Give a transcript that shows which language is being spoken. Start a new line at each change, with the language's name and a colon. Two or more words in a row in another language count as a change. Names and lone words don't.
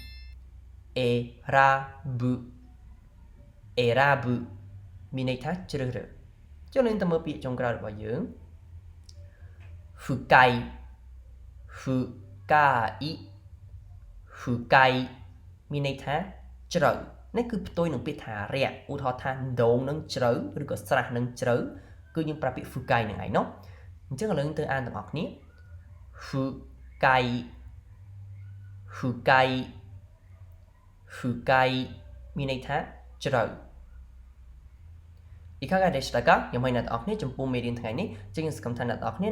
Khmer: មានន័យថាជ្រើសរើសចុះលេងទៅមើលពាក្យចុងក្រោយរបស់យើង fukai មានន័យថាជ្រៅនេះគឺផ្ទុយនឹងពាក្យថារាក់ឧទាហរណ៍ថាដងនឹងជ្រៅឬក៏ស្រះនឹងជ្រៅគឺយើងប្រើពាក្យ fukai ហ្នឹងឯងเนาะអញ្ចឹងឥឡូវទៅអានទាំងអស់គ្នា fukai មានន័យថាជ្រៅ
Japanese: いかがでしたか
Khmer: ខ្ញុំឲ្យអ្នកទាំងអស់គ្នាចំពោះមេរៀនថ្ងៃនេះចឹងខ្ញុំសង្ឃឹមថាអ្នកទាំងអស់គ្នា